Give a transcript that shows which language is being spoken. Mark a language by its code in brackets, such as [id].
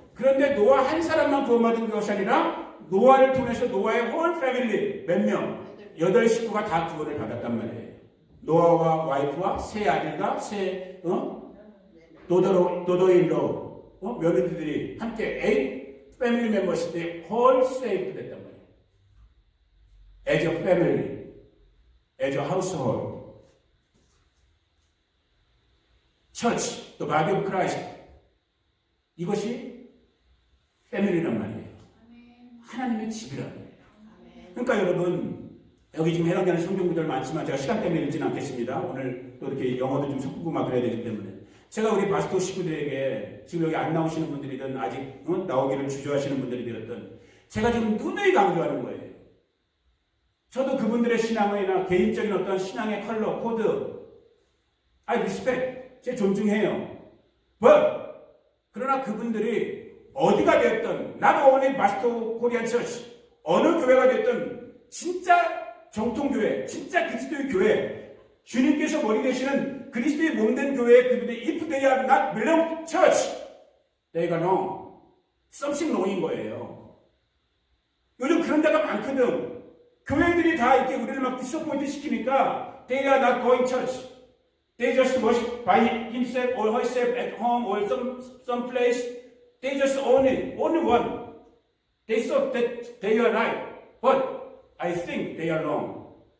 [ko] 그런데 노아 한 사람만 구원받은 것이 아니라 노아를 통해서 노아의 [en] whole family [ko] 몇 명? 8식구가 다 구원을 받았단 말이에요. 노아와 와이프와 세 아들과 세 도도일로 며느리들이 함께 8 [en] family members [ko] 들이 [en] whole saved [ko] 됐단 말이에요. [en] As a family, as a household. Church, the body of Christ. [ko] 이것이 패밀리란 말이에요. 하나님의 집이란 말이에요. 그러니까 여러분 여기 지금 해당되는 성경구절 많지만 제가 시간 때문에 읽지는 않겠습니다. 오늘 또 이렇게 영어도 좀 섞고 막 그래야 되기 때문에 제가 우리 바스토 식구들에게 지금 여기 안 나오시는 분들이든 아직 나오기를 주저하시는 분들이 되었든 제가 지금 누누이 강조하는 거예요. 저도 그분들의 신앙이나 개인적인 어떤 신앙의 컬러, 코드 [en] I respect, [ko] 제 존중해요. [en] But [ko] 그러나 그분들이 어디가 됐든 [en] not only [ko] 마스터 코리안 처치 어느 교회가 됐든 진짜 정통교회, 진짜 그리스도의 교회 주님께서 머리 되시는 그리스도의 몸된 교회에 그분들이 [en] if they are not belong to church they are wrong. something wrong [ko] 인 거예요. 요즘 그런 데가 많거든. 교회들이 다 이렇게 우리를 막 디스포인트 시키니까 [en] they are not going church. They just worship by himself or herself at home or some place. They just only one. They thought that they are right, but I think they are wrong.